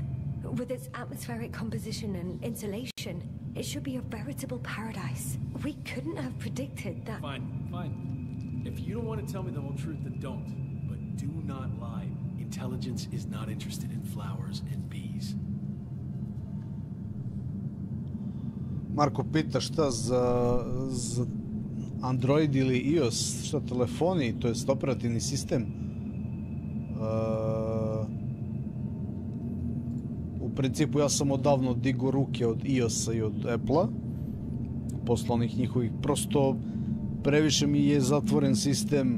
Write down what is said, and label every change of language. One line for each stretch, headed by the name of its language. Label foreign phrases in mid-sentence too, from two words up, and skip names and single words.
English: With its atmospheric composition and insulation, it should be a veritable paradise. We couldn't have predicted that. Fine, fine. If you don't want to tell me the whole truth, then don't. But do not lie. Intelligence is not interested in flowers and bees.
Serbian: Marko pita šta za Android ili iOS, šta telefoni, to jest operativni sistem. U principu ja sam odavno digao ruke od iOS-a i od Apple-a posle onih njihovih, prosto previše mi je zatvoren sistem.